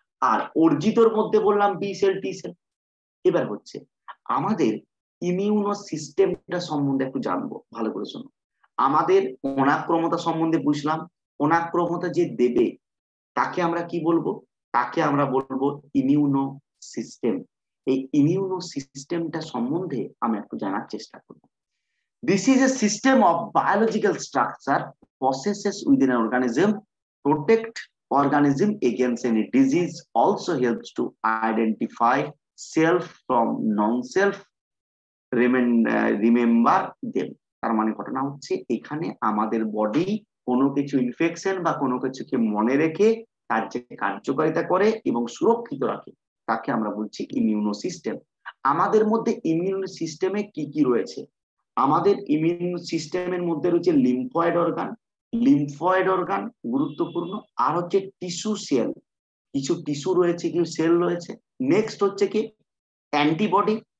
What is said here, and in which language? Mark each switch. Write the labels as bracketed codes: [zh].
[bn] আর অর্জিতর মধ্যে বললাম B cell, টি sell. এবার হচ্ছে আমাদের ইমিউনো সিস্টেমটা সম্বন্ধে একটু জানবো, ভালো করে শোনো। আমাদের অনাক্রমতা সম্বন্ধে বুঝলাম, অনাক্রমতা যে দেবে তাকে আমরা কি বলবো? তাকে আমরা বলবো ইমিউনো সিস্টেম। এই ইমিউনো সিস্টেমটা সম্বন্ধে আমি একটু জানার চেষ্টা করবো। [en] This is a system of biological structure processes within an organism, protect organism against any disease, also helps to identify self from non-self, remember them. [bn] তার মানে ঘটনা হচ্ছে এখানে আমাদের বডি কোনো কিছু ইনফেকশন বা কোনো কিছুকে মনে রেখে তার যে কার্যকারিতা করে এবং সুরক্ষিত রাখে, তাকে আমরা বলছি ইমিউনো সিস্টেম। আমাদের মধ্যে ইমিউনো সিস্টেমে কি কি রয়েছে? আমাদের ইমিউন সিস্টেমের মধ্যে রয়েছে লিম্ফয়েড অর্গান, লিম্ফয়েড অর্গান গুরুত্বপূর্ণ, আর হচ্ছে টিস্যু সেল, কিছু টিস্যু রয়েছে, কিছু সেল রয়েছে। নেক্সট হচ্ছে কি? অ্যান্টিবডি।